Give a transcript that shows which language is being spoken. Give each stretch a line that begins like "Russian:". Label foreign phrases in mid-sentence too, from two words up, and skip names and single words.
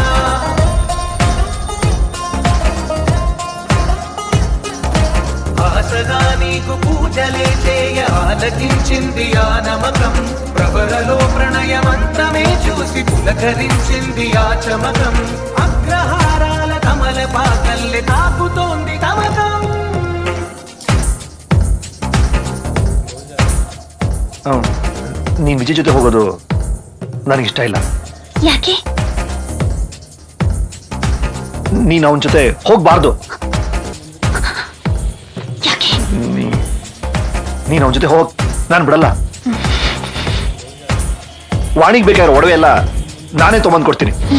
Telugu: ఆశగా నీకు పూజలే చేయ ఆలకించింది ఆ నమకం ప్రవరలో ప్రణయమంతమే చూసి పులకరించింది ఆ చమకం అగ్రహారాల కమల పాకల్లె తాకుతోంది తమకం
Kannada: ನೀನ್ ವಿಜಯ್ ಜೊತೆ ಹೋಗೋದು ನನಗಿಷ್ಟ ಇಲ್ಲ. ಯಾಕೆ? ನೀನ್ ಅವನ ಜೊತೆ ಹೋಗ್ಬಾರ್ದು. ನೀನ್ ಅವನ ಜೊತೆ ಹೋಗ್, ನಾನು ಬಿಡಲ್ಲ. ವಾಣಿಗೆ ಬೇಕಾಗಿರೋ ಒಡವೆ ಎಲ್ಲ ನಾನೇ ತೊಗೊಂಡ್ ಕೊಡ್ತೀನಿ.